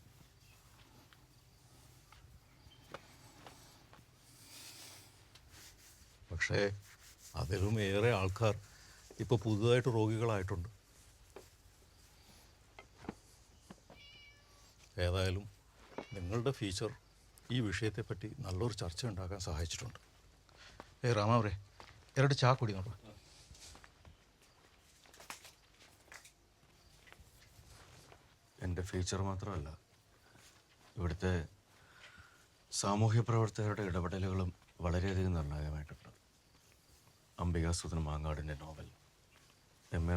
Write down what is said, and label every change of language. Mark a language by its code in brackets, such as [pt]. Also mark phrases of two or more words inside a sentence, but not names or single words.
[ml] പക്ഷേ അതിലും ഏറെ ആൾക്കാർ ഇപ്പോൾ പുതുതായിട്ട് രോഗികളായിട്ടുണ്ട്. ഏതായാലും നിങ്ങളുടെ ഫീച്ചർ ഈ വിഷയത്തെപ്പറ്റി നല്ലൊരു ചർച്ച ഉണ്ടാക്കാൻ സഹായിച്ചിട്ടുണ്ട്. [kn] ರಾಮವ್ರೆ 2 ಚಹಾ ಕುಡಿ ನೋಡು. [ml] എൻ്റെ ഫീച്ചർ മാത്രമല്ല, ഇവിടുത്തെ സാമൂഹ്യ പ്രവർത്തകരുടെ ഇടപെടലുകളും വളരെയധികം നിർണായകമായിട്ടുണ്ട്. അംബികാസുധൻ മാങ്ങാടിൻ്റെ നോവൽ, M.A.